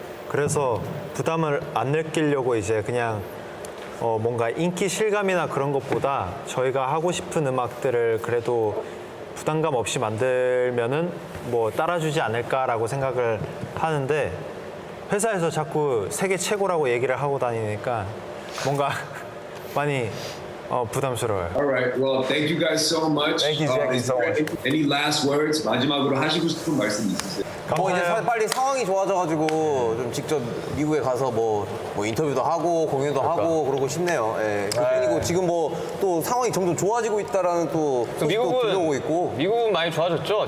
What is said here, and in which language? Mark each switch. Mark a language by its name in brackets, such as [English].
[Korean] 그래서 부담을 안 느끼려고 이제 그냥 뭔가 인기 실감이나 그런 것보다 저희가 하고 싶은 음악들을 그래도 부담감 없이 만들면은 뭐 따라주지 않을까라고 생각을 하는데 회사에서 자꾸 세계 최고라고 얘기를 하고 다니니까 뭔가 많이 부담스러워요. [English] Alright, well, thank you guys so much. Thank you, Jackie, so much. Any last words? [Korean] 마지막으로 하시고 싶은 말씀 있으세요? 뭐 이제 빨리 상황이 좋아져가지고 좀 직접 미국에 가서 뭐 인터뷰도 하고 공연도 하고 그러고 싶네요. 예. 그리고 지금 뭐 또 상황이 점점 좋아지고 있다라는 또 소식도 들려오고 있고. 미국은 많이 좋아졌죠.